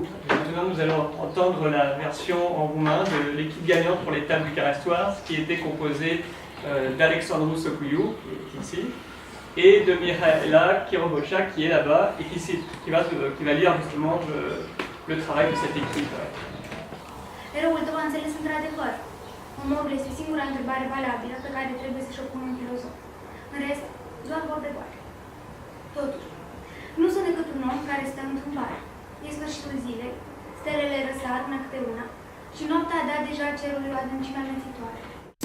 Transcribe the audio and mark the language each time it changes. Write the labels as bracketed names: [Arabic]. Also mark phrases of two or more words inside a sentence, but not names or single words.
[French] Et maintenant, nous allons entendre la version en roumain de l'équipe gagnante pour les tables du Carestoire, qui était composée d'Alexandru Socouiu, qui est ici, et de Mihaela Kirobocha, qui est là-bas, et qui va lire justement le travail de cette équipe. [Romanian] Eroul tău a înțeles într-adevăr. Omorul este singura întrebare valabilă pe care trebuie să-și o pună un filozof. În rest, doar vorbe goale. Totuși, nu sunt decât un om care stă într-un bar. E sfârșitul zilei, stelele răsar una câte una și noaptea a dat deja cerului o adâncime amețitoare.